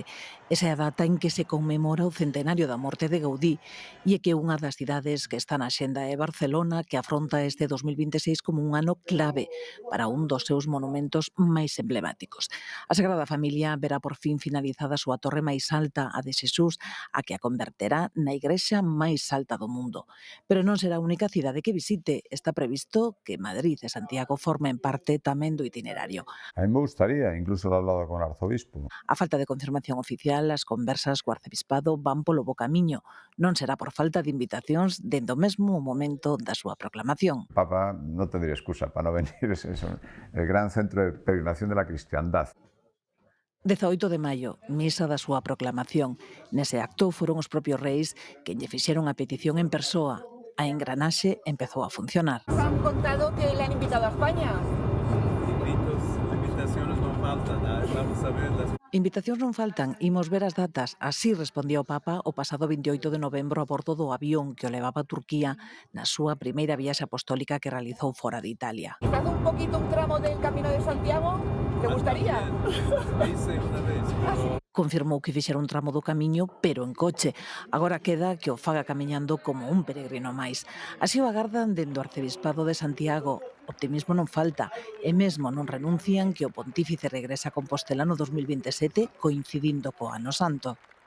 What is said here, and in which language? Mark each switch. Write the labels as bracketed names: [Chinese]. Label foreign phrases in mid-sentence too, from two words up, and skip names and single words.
[Galician] Esa é a data en que se conmemora o centenario da morte de Gaudí e é que unha das cidades que está na xenda é Barcelona, que afronta este 2026 como un ano clave para un dos seus monumentos máis emblemáticos. A Sagrada Familia verá por fin finalizada a súa torre máis alta, a de Xesús, a que a converterá na igrexa máis alta do mundo. Pero non será a única cidade que visite. Está previsto que Madrid e Santiago formen parte tamén do itinerario. [Spanish] A mí me gustaría, incluso lo he hablado con el arzobispo. [Galician] A falta de confirmación oficial, as conversas co arcebispado van polo bo camiño. Non será por falta de invitacións dende o mesmo momento da súa proclamación. [Spanish] Papa no tendría excusa para no venir, es el gran centro de peregrinación de la cristiandad. [Galician] 18 de maio, misa da súa proclamación. Nese acto foron os propios reis que lle fixeron a petición en persoa. A engranaxe empezou a funcionar. [Spanish] Nos han contado que le han invitado a España. Invitaciones non faltan, vamos a verlas. [Galician] Invitacións non faltan, imos ver as datas. Así respondía o Papa o pasado 28 de novembro a bordo do avión que o levaba a Turquía na súa primeira viaxe apostólica que realizou fora de Italia. [Spanish] Quizás un poquito un tramo del Camino de Santiago, ¿te gustaría? Hice una vez, pero [Galician] Confirmou que fixera un tramo do camiño, pero en coche. Agora queda que o faga camiñando como un peregrino máis. Así o agardan dende o Arcebispado de Santiago. Optimismo non falta, e mesmo non renuncian que o pontífice regresa a Compostela no 2027, coincidindo co Ano Santo.